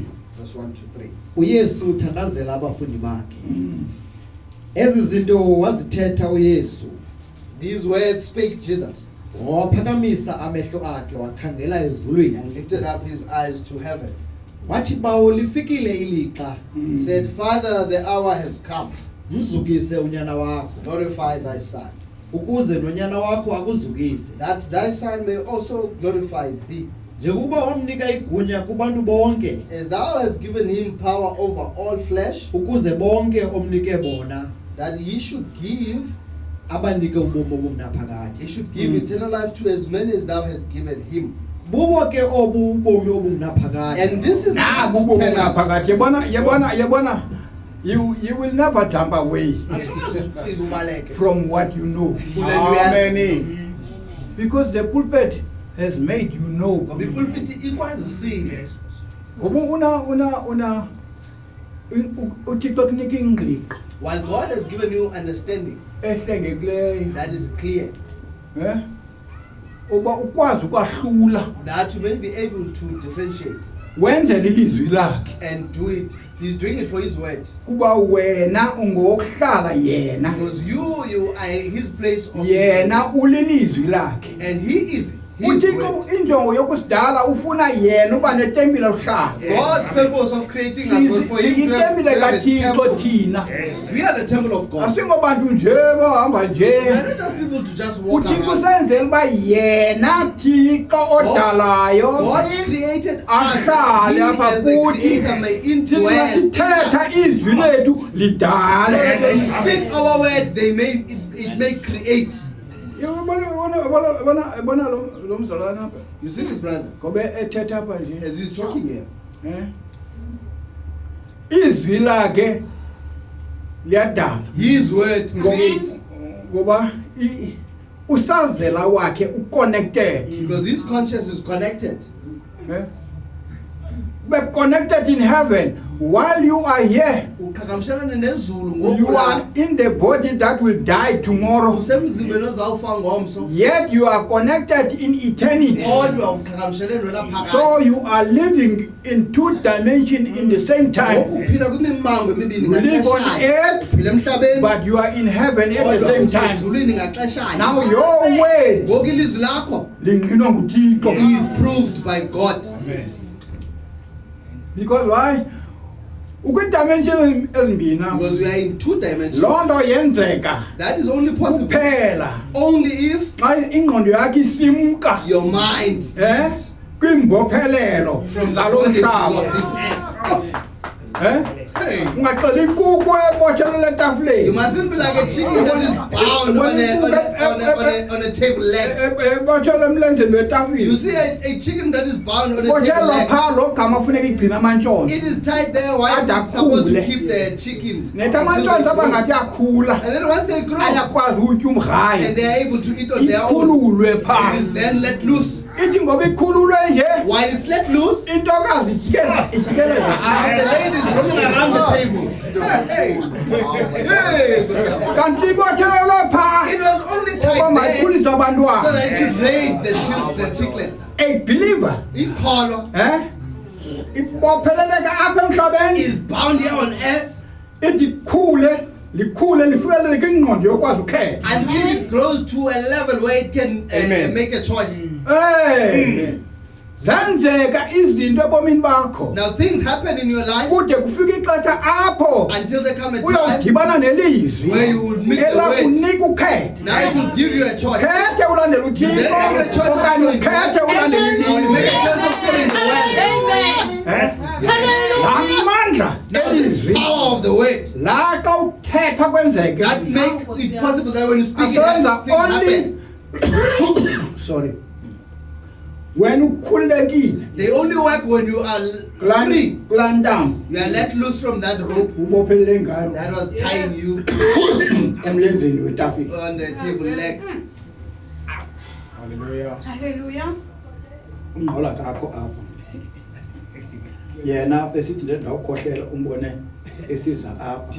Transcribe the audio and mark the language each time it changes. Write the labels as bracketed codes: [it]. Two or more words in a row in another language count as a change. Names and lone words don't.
[en] Verse 1 to 3. [xh] uYesu uthandazela abafundi bakhe ezi zinto wazithetha uYesu [en] These words spake Jesus [xh] waphakamisa amehlo akhe wakhangela ezulwini [en] and lifted up his eyes to heaven. [xh] wathi bawo lifikile ilixa [en] He said, Father, the hour has come. [xh] mzukise unyana wakho [en] Glorify thy son, [xh] ukuze nonyana wakho akuzukise [en] that thy son may also glorify thee. [xh] njengokuba wamnika igunya kubantu bonke [en] As thou hast given him power over all flesh, [xh] ukuze bonke omnike bona [en] that he should give [xh] abanike ubomi obungaphakade [en] He should give eternal life to as many as thou hast given him. [xh] bubo ke obu ubomi obungaphakade [en] And this is [xh] Nabu [en] eternal. [xh] phakathi yabona [en] you will never jump away from what you know. Amen. Because the pulpit has made you know. [xh] Ngoba una uThixo kunika ingqiqo [en] While God has given you understanding [xh] ehlengekileyo [en] that is clear, [xh] uba ukwazi ukwahlula [en] that you may be able to differentiate [xh] wenzele ilizwi lakhe [en] and do it. He's doing it for his word. [xh] kuba wena ungokuhlala yena [en] Because you are his place of [xh] yena ulilizwi lakhe [en] and he is his [xh] uThixo [en] word. [xh] injongo yokusidala ufuna yena uba netempile uhlala [en] God's purpose of creating us was for him to have [xh] itempile [en] a [xh] kaThixo [en] temple. [xh] thina [en] We are the temple of God. [xh] asingobantu nje bahamba [en] We [xh] nje [en] are not just people to just walk [xh] uThixo [en] around. [xh] senzela uba yena Thixo odalayo [en] God created us. [xh] ahlale [en] He [xh] apha [en] as a [xh] kuthi [en] creator may indwell in [xh] sithetha [en] us. [xh] izwi lethu lidale [en] So as we speak our words, they may it may create. [xh] bona lo mzalwana apha [en] You see this, brother? [xh] ngoba ethetha apha nje [en] As he's talking here, [xh] izwi lakhe liyadala [en] his word creates. [xh] ngoba usazela wakhe uconnected. [en] Because his conscience is connected. Eh? But connected in heaven while you are here. [xh] Uqhagamshelana nezulu [en] You [xh] ngoku [en] are in the body that will die tomorrow. [xh] usemzimbeni ozawufa ngomso. [en] Yet you are connected in eternity. [xh] Kodwa uqhagamshelene lapha. [en] So you are living in 2 dimensions in the same time. [xh] Ukuphila kwimimango emibini [en] You live on [xh] ngaxeshanye. [en] earth, [xh] Uphila emhlabeni. [en] but you are in heaven at the [xh] Kodwa [en] same time. [xh] usezulwini ngaxeshanye. [en] Now your word [xh] ngoku ilizwi lakho lingqinwa nguThixo. [en] is proved by God. Amen. Because why? [xh] Ukwidimension ezimbini. [en] Because we are in 2 dimensions. [xh] Loo nto yenzeka [en] That is only possible [xh] kuphela [en] only if [xh] xa ingqondo yakho isimka [en] your mind [xh] kwimbophelelo [en] from the [xh] zalo [en] bondages [xh] mhlaba. [en] of this earth. Hey. [xh] Ungaxeli inkukhu ebotshele [en] You [xh] letafuleni [en] mustn't be like a chicken that is bound on a table leg. [xh] ebotshele emlenzeni [en] You [xh] wetafile. [en] see a chicken that is bound on a table [xh] Bothelwa [en] leg. [xh] phaa lo gama funeka igcina amantshontsho. [en] It is tied there while [xh] Ade [en] it's supposed to [xh] akhule. [en] keep the chickens. [xh] Nethi [en] until they [xh] amantshontsho [en] grow. [xh] abangathi akhula [en] And then once they grow [xh] ayakwazi utya [en] and [xh] umgrayo. [en] they are able to eat on their own, [xh] Ikhululwe phaa. [en] it is then let loose. [xh] Ithi ngoba ikhululwe nje [en] While it's let loose, [xh] intokazi ijikeleza [en] and the lady is roaming around the table. Hey, hey. [xh] kanti ibothelelwe phaa [en] It was only [xh] ukuba [en] tied there [xh] mayikhulise [en] so [xh] abantwana. [en] that it should raise the chicklets. A believer [xh] Ikholo ibopheleleka apha emhlabeni [en] is bound here on earth [xh] ithi likhule lifikelele kwingqondo yokwazi ukhetha. [en] until it grows to a level where it can Amen. make a choice. [xh] Zenzeka izinto ebomini bakho [en] Now things happen in your life [xh] kude kufika ixesha apho [en] until there come a time [xh] uyawudibana nelizwi [en] where you will meet the word. [xh] elakunika ukhetha. [en] Now it will give you a choice. [xh] Khethe ulandela [en] You then make a [xh] uThixo [en] choice of [xh] okanye [en] following [xh] ukhethe ulandela [en] or you make a [xh] ilizwi. [en] choice of following the word. [xh] Amandla [en] Now this [xh] elizwi [en] power of the word [xh] la xa uthetha kwenzeke [en] that make it possible that when you speak it [xh] asenza [en] things happen. only sorry when ukhululekile They only work when you are free. [xh] kulaa ntambo [en] You are let loose from that rope [xh] ubophelele ngayo [en] that was tying you [xh] emlenzeni wetafile. [en] on the table leg. Hallelujah. Hallelujah. [xh] Ungqola kakho apha yena besithi le ndawukhohlela umbone esiza apha.